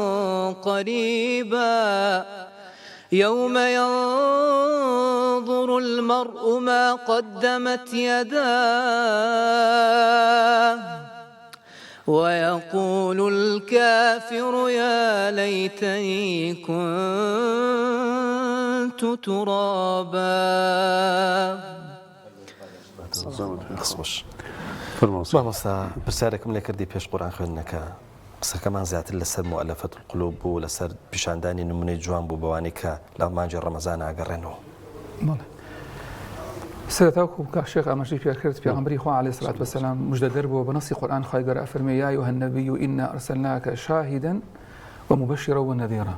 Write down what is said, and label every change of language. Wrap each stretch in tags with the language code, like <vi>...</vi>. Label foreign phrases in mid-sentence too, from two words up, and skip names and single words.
<ar>قريبا يوم ينظر المرء ما قدمت يداه ويقول الكافر يا ليتني كنت ترابا.</ar> <ckb>مامۆستا پرسیارێکم لێ کردی پێش قورئان خوێندنەکە قسەکەمان زیاتر لەسەر</ckb> <ar>مؤلفەت القلوب</ar> <ckb>بوو لەسەر پیشاندانی نمونەی جوان بوو بەوانەی کە لە مانجی ڕەمەزان ئاگەڕێنەوە. سەرەتاوەکو کاک شێخ ئاماژەی پێ کرد پێغەمبەری خوا</ckb> <ar>عەلەیهی سەڵات وەسەلام</ar> <ckb>موژدەدەر بووە بە نەسی قورئان خوای گەورە ئەفەرمێ</ckb> <ar>یا ئەیوها النەبیو ئینا ئەرسەلناکە شاهیدەن ومبەشیرا وەنەذیرا.</ar>